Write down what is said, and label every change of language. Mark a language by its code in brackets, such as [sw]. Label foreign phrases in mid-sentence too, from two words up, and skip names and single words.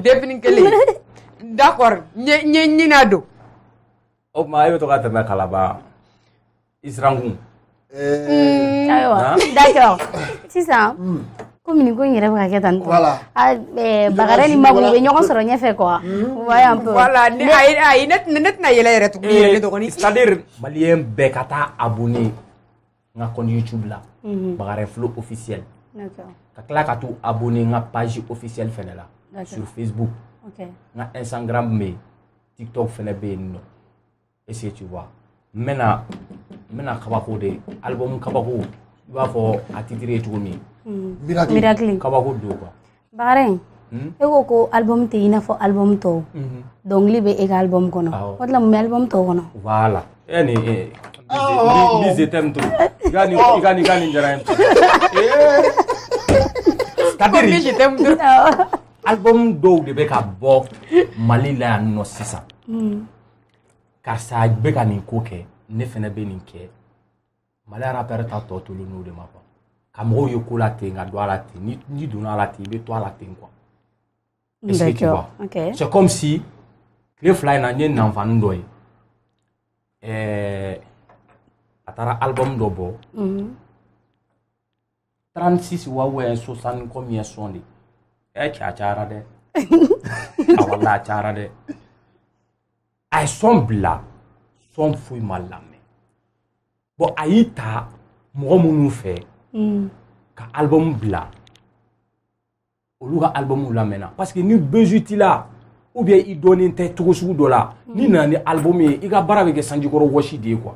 [bm] défini kelen. d'accord ɲina don. o tuma e bɛ to ka tɛmɛ Kalaba i sirankun. ayiwa d'accord sisan komi nin ko in yɛrɛ bɛ ka kɛ tan tɔ Bakare ni Mabu bɛ ɲɔgɔn sɔrɔ ɲɛfɛ [fr] quoi voyez un peu. [bm] voilà ayi ne tɛna yɛlɛ yɛrɛ tuguni yɛrɛ dɔgɔnin. c'est-à-dire maliyɛn bɛɛ ka taa abonné n ka compte YouTube la Bakare Flow officiel ka tila ka t'u abonné n ka [fr] page officielle [bm] fɛnɛ la [fr] sur Facebook. [bm] n ka Instagram bɛ yen TikTok fɛnɛ bɛ yen nɔ [fr] est-ce que tu vois [bm] n bɛna kabako de album kabako i b'a fɔ a titre ye cogo min. Miracle kabako don quoi. Bakare e ko album tɛ i n'a fɔ album tɔw dɔnkili bɛ e ka album kɔnɔ o de la mun bɛ album tɔw kɔnɔ. voilà e ni [fr] je t'aime trop [bm] i ka nin diyara n ye. c'est-à-dire [fr] je t'aime trop. [bm] album dɔw de bɛ ka bɔ Mali la yan nɔ sisan karisa bɛ ka nin ko kɛ ne fɛnɛ bɛ nin kɛ Mali rappeur ta tɔ tolen n'o de ma quoi ka mɔgɔw ye ko la ten ka don a la ten ni donna a la ten i bɛ to a la ten quoi. [fr] est-ce que tu vois c'est comme si [bm] tile fila in na n ye nanfani dɔ ye a taara album dɔ bɔ 36 wa ou 60 [fr] combien son [bm] de cɛ a cayara dɛ a wala a cayara dɛ a ye son bila son foyi ma lamɛn bon a y'i ta mɔgɔ minnu fɛ ka album bila olu ka album lamɛnna [fr] parce que [bm] ni besoin t'i la [fr] ou bien [bm] i dɔnnen tɛ cogo sugu dɔ la ni nana ni album ye i ka baara bɛ kɛ sanjikɔrɔ wɔsi de ye quoi.